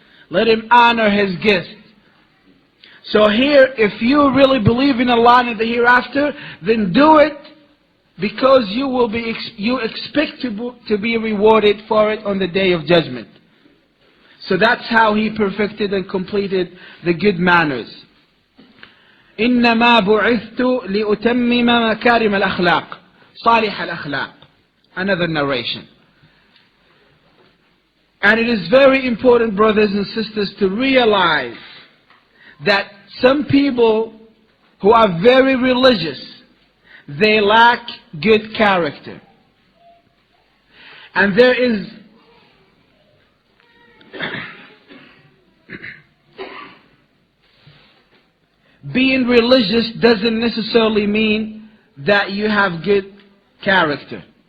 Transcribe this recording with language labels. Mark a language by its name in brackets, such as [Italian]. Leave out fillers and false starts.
[English] Let him honor his guest. So here, if you really believe in Allah and in the hereafter, then do it because you expect to be rewarded for it on the day of judgment. So that's how he perfected and completed the good manners. [Arabic] إنما بعثت لأتمم مكارم الأخلاق صالح الأخلاق. [English] Another narration. And it is very important, brothers and sisters, to realize that some people who are very religious, they lack good character. And there is being religious doesn't necessarily mean that you have good character.